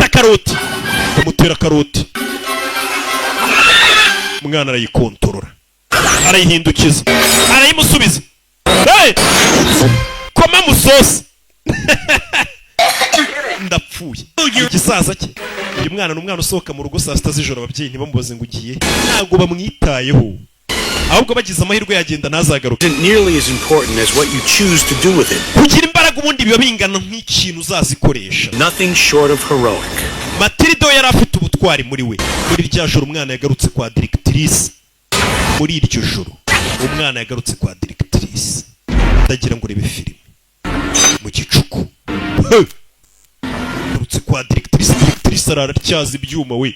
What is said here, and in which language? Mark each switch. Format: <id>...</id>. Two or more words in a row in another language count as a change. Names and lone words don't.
<rw>fata karoti umutera karoti umwana arayikontorora, arayihindukiza, arayimusubiza. Hey! Koma musosi. Ndapfuye. Igisaza cye. Uyu mwana n'umwana usohoka mu rugo saa sita z'ijoro, ababyeyi ntibamubaze ngo ugiye, ntabwo bamwitayeho. Ahubwo bagize amahirwe yagenda ntazagaruke.</rw> <en>Nearly as important as what you choose to do with it.</en> <rw>Kugira imbaraga ubundi biba bingana nk'ikintu uzazikoresha.</rw> <en>Nothing short of heroic.</en> <rw>Matilda yari afite ubutwari muri we. Muri rya joro umwana yagarutse kwa directrice. Muri iryo joro umwana yagarutse kwa directrice. Ndagira ngo rebe filime mu gicuku. Yagarutse kwa directrice. Directrice arartyaza ibyuma we.</rw>